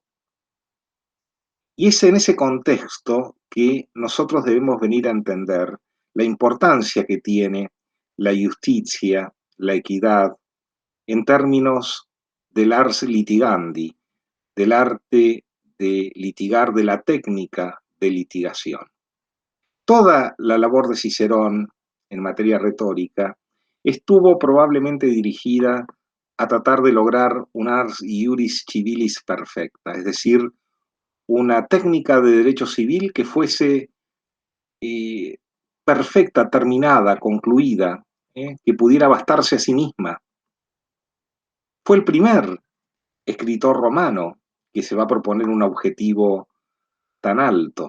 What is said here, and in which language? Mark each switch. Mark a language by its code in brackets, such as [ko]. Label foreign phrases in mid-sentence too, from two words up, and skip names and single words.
[es] Y es en ese contexto que nosotros debemos venir a entender la importancia que tiene la justicia, la equidad, en términos del [la] ars litigandi, [es] del arte de litigar, de la técnica de litigación. Toda la labor de Cicerón en materia retórica estuvo probablemente dirigida a tratar de lograr un [la] ars iuris civilis [es] perfecta, es decir, una técnica de derecho civil que fuese perfecta, terminada, concluida, que pudiera bastarse a sí misma. Fue el primer escritor romano que se va a proponer un objetivo tan alto.